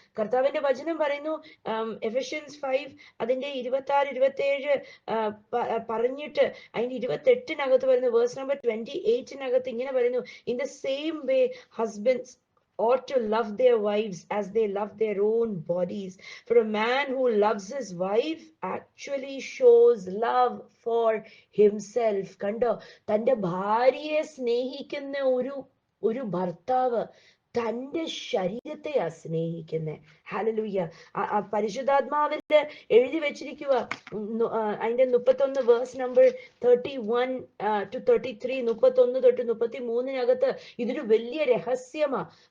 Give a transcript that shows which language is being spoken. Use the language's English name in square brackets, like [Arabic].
[Malayalam] കർത്താവിന്റെ വചനം പറയുന്നു, എഫെസ്യൻസ് 5 അതിന്റെ 26-27 പറഞ്ഞിട്ട് അതിന്റെ 28 പറയുന്നു, വേഴ്സ് നമ്പർ 28 ഇങ്ങനെ പറയുന്നു, [English] In the same way husbands ought to love their wives as they love their own bodies. For a man who loves his wife actually shows love for himself. [Malayalam] കണ്ടോ, തൻ്റെ ഭാര്യയെ സ്നേഹിക്കുന്ന ഒരു ഭർത്താവ് തൻ്റെ ശരീരത്തെയാ സ്നേഹിക്കുന്നത്. ഹല്ലേലൂയ. പരിശുദ്ധാത്മാവില് എഴുതി വെച്ചിരിക്കുക, അതിന്റെ 31 വേഴ്സ് നമ്പർ 31 to 33, 31 തൊട്ട് 33 ഇതൊരു വലിയ രഹസ്യമാ.